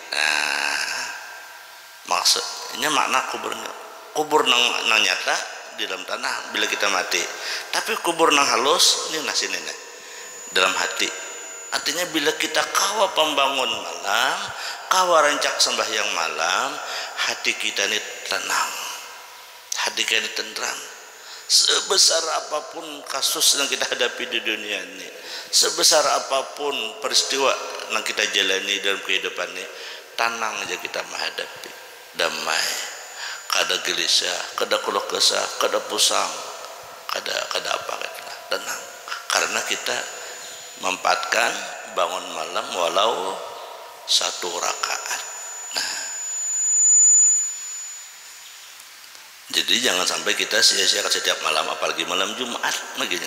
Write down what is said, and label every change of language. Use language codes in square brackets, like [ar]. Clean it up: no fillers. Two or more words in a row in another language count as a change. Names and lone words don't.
[id] Maksudnya makna kubur nang nyata di dalam tanah bila kita mati. Tapi kubur nang halus ini sini nih dalam hati. Artinya bila kita kawa pembangun malam, kawa rancak sembahyang malam, hati kita ini tenang, hati kita ini tenteram. Sebesar apapun kasus yang kita hadapi di dunia ini, sebesar apapun peristiwa yang kita jalani dalam kehidupan ini, tenang aja kita menghadapi, damai, kada gelisah, kada keluh kesah, kada pusang, kada apa, tenang. Karena kita memanfaatkan bangun malam walau 1 rakaat. Nah, jadi jangan sampai kita sia-siakan setiap malam, apalagi malam Jumat begini.